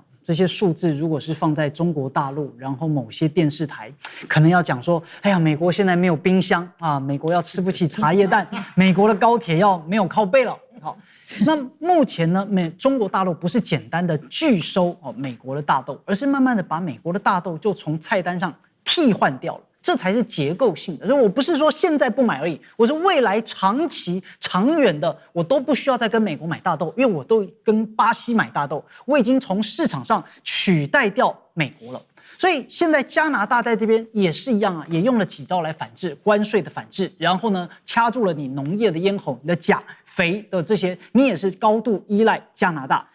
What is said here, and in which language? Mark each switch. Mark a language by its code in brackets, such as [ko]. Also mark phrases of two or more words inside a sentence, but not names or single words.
[zh] 這些數字如果是放在中國大陸，然後某些電視台可能要講說，哎呀，美國現在沒有冰箱美國要吃不起茶葉蛋，美國的高鐵要沒有靠背了。好，那目前呢，中國大陸不是簡單的拒收美國的大豆，而是慢慢的把美國的大豆就從菜單上替換掉了。這才是結構性的，所以我不是說現在不買而已，我是未來長期、長遠的，我都不需要再跟美國買大豆，因為我都跟巴西買大豆，我已經從市場上取代掉美國了。所以現在加拿大在這邊也是一樣也用了幾招來反制，關稅的反制，然後呢，掐住了你農業的咽喉，你的鉀肥的這些，你也是高度依賴加拿大。